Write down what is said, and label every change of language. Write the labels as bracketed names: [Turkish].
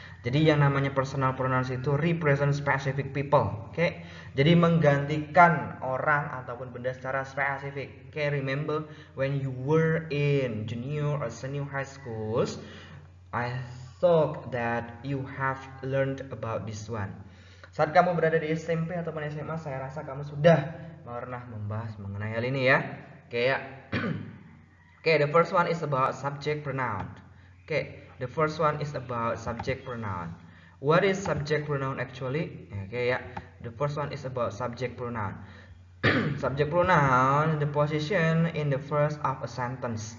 [Indonesian] Jadi yang namanya personal pronouns itu [English] represent specific people. [Indonesian] Oke. Jadi menggantikan orang ataupun benda secara spesifik. [English] Oke, remember when you were in junior or senior high schools, I thought that you have learned about this one. [Indonesian] Saat kamu berada di SMP ataupun SMA, saya rasa kamu sudah pernah membahas mengenai hal ini ya. Oke ya. [English] Oke, the first one is about subject pronoun. Oke, the first one is about subject pronoun. What is subject pronoun actually? Oke ya. The first one is about subject pronoun. Subject pronoun, the position in the first of a sentence.